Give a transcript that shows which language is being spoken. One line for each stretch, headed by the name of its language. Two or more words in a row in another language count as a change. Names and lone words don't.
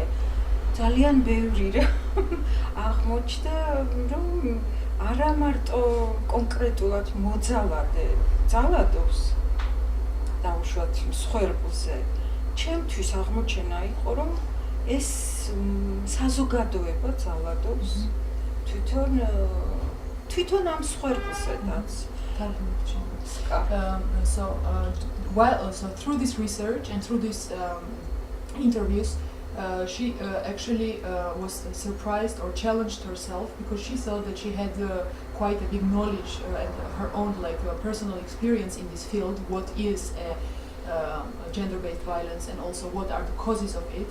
Georgian: ძალიან ბევრი რა აღმოჩნდა, რომ არა მარტო კონკრეტულად მოძალადე ძალადობს დაუშვათ მსხვერპლზე. ჩემთვის აღმოჩენა იყო, რომ ეს საზოგადოება ძალადობს თვითონ ამ მსხვერპლზედაც.
English: So through this research and through these interviews, she actually was surprised or challenged herself, because she saw that she had quite a big knowledge and her own personal experience in this field, what is gender-based violence and also what are the causes of it.